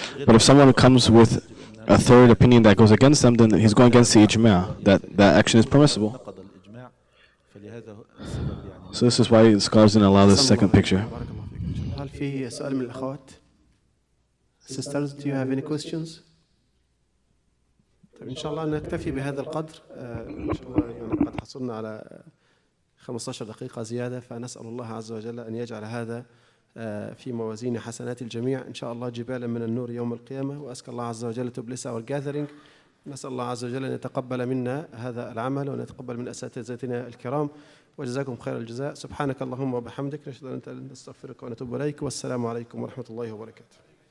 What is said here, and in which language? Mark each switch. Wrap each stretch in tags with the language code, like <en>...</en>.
<en>But if someone comes with a third opinion that goes against them, then he's going against the ijma', that action is permissible. So this is why the scholars didn't allow this second picture.</en> <ar>هل في سؤال من الأخوات؟</ar> <en>Sisters, do you have any questions?</en> <ar>طيب إن شاء الله نكتفي بهذا القدر. إن شاء الله يعني قد حصلنا على 15 دقيقة زيادة، فنسأل الله عز وجل أن يجعل هذا في موازين حسنات الجميع إن شاء الله جبالا من النور يوم القيامة. وأسأل الله عز وجل</ar> <en>to bless our gathering.</en> <ar>نسأل الله عز وجل أن يتقبل منا هذا العمل وأن يتقبل من أساتذتنا الكرام، وجزاكم خير الجزاء. سبحانك اللهم وبحمدك، نشهد أن لا إله إلا أنت، نستغفرك ونتوب إليك، والسلام عليكم ورحمة الله وبركاته.</ar>